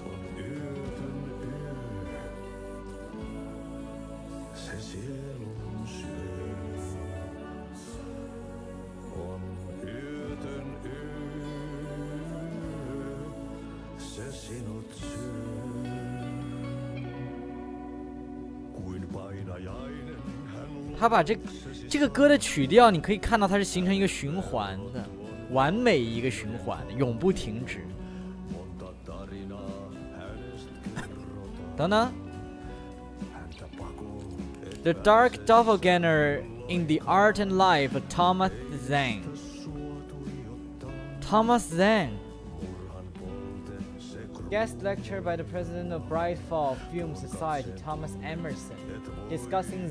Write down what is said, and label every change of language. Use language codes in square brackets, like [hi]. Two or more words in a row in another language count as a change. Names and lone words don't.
[fi] On yötön yö. Se sielun syö. On yötön yö. Se sinut syö. Kuin painajainen. [zh] 他把这个歌的曲调，你可以看到它是形成一个循环的，完美一个循环，永不停止。 [en] 等等 ，The Dark Doppelganger in the Art and Life of Thomas Zhang. Thomas Zhang. Guest lecture by the president of Bright Fall Film Society, Thomas Emerson, discussing